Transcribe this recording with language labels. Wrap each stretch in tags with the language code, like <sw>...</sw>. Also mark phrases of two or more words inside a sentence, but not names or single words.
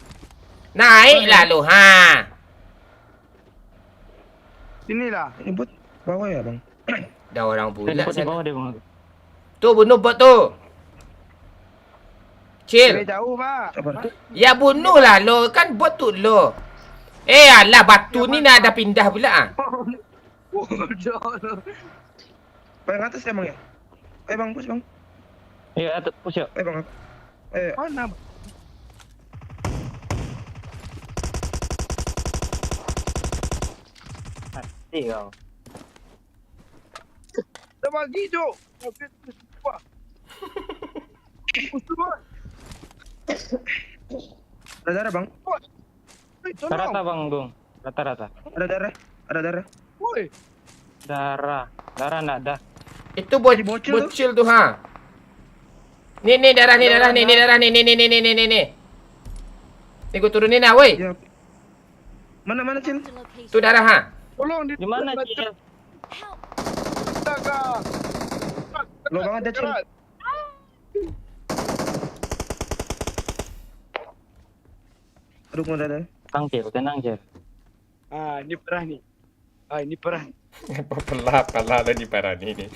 <id>Naik lah lu, ha. Sinilah. Ini buat bawah ya Bang? Dah orang pula Di sana. bawah dia, Bang Agung. Tu bunuh bot tu. Cil. Jauh, Pak. Sabar. Ya bunuh lah lo. Kan bot tu lo. Alah batu ni nak ada pindah pula ah. Bodoh. Yang atas ya Bang ya? Bang, push Bang. Iya, atas push yuk. Bang. Mana? Mati kau. Dah bagi, Jok. Wah. Ada darah Bang? Rata, Bang Agung. Rata-rata. Ada darah? Woi. Darah enggak ada. Itu bocil tu ha. Ni darah ni. Ni gua turunin lah woi. Ya. Mana Cil?</id> <en>The location.</en> <id>Tu darah ha. Tolong Di mana, Cil? Help. Astaga. Lo banget dah Cil. Aduh, mau ada. Tenang, Cil. Ini perah ni. Ini perah. Pala lah di parah ni.</id>